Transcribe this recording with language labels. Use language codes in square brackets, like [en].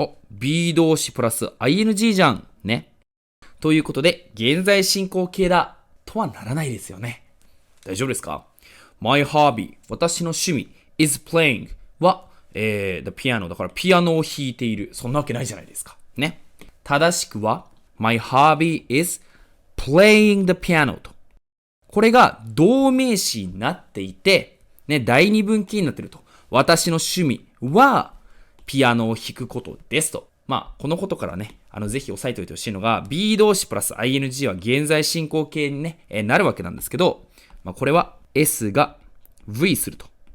[ja] be 動詞プラス ing じゃん。ね。ということで、現在進行形だとはならないですよね。大丈夫ですか？ [en] My hobby、 [ja] 私の趣味 [en] is playing [ja] は、 [en] the piano [ja] だからピアノを弾いている。そんなわけないじゃないですか。ね。正しくは、 [en] My hobby is playing the piano と。 [ja] これが動名詞になっていて、ね、第二分岐になっていると。私の趣味は、ピアノを弾くことですと。このことからね、ぜひ押さえておいてほしいのが、be 動詞プラス ing は現在進行形にね、なるわけなんですけど、これは S が V すると。